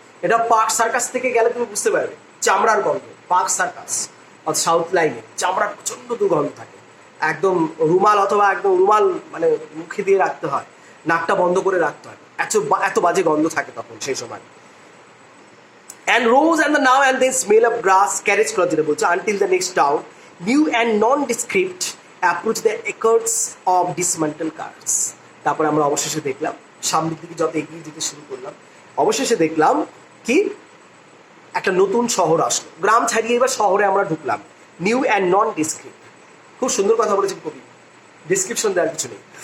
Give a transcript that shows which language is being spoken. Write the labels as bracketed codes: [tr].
[bn] এটা park circus থেকে গেলে তুমি বুঝতে পারবে, চামড়ার গন্ধ। পার্ক সার্কাস সাউথ লাইনে চামড়ার প্রচণ্ড দুর্গন্ধ থাকে, একদম রুমাল অথবা একদম রুমাল মানে মুখে দিয়ে রাখতে হয়, নাকটা বন্ধ করে রাখতে হয়, এত বাজে গন্ধ থাকে তখন সেই সময়। [en] And rose and the now and then smell of grass, carriage cloth [bn] যেটা বলছে, [en] until the next town, new and nondescript approach the acres of dismantled cars. [bn] তারপরে আমরা অবশেষে দেখলাম, সামনের দিকে যত এগিয়ে যেতে শুরু করলাম, অবশেষে দেখলাম কি একটা নতুন শহর আসলো। গ্রাম ছাড়িয়ে এবার শহরে আমরা ঢুকলাম। [en] new and nondescript, [bn] খুব সুন্দর কথা বলেছেন কবি, ডিসক্রিপশন দেওয়ার কিছু নেই।